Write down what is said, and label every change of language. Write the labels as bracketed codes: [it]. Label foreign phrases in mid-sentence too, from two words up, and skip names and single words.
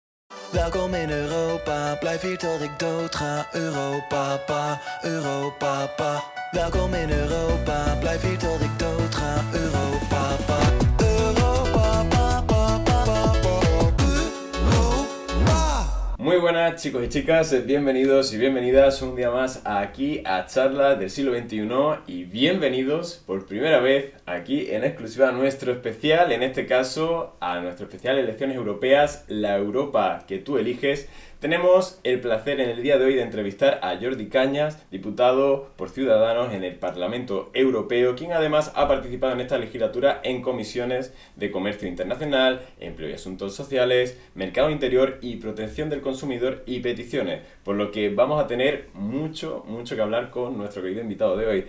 [nl] Welkom in Europa, blijf hier tot ik dood ga. Europa, pa, Europa, pa. Welkom in Europa, blijf hier tot ik dood ga. Europa, pa. Europa, pa, pa, pa, pa, pa. Europa. [es] Muy buenas chicos y chicas, bienvenidos y bienvenidas un día más aquí a Charlas del Siglo XXI y bienvenidos por primera vez aquí en exclusiva a nuestro especial, en este caso a nuestro especial Elecciones Europeas, la Europa que tú eliges. Tenemos el placer en el día de hoy de entrevistar a Jordi Cañas, diputado por Ciudadanos en el Parlamento Europeo, quien además ha participado en esta legislatura en comisiones de Comercio Internacional, Empleo y Asuntos Sociales, Mercado Interior y Protección del Consumidor y Peticiones, por lo que vamos a tener mucho que hablar con nuestro querido invitado de hoy.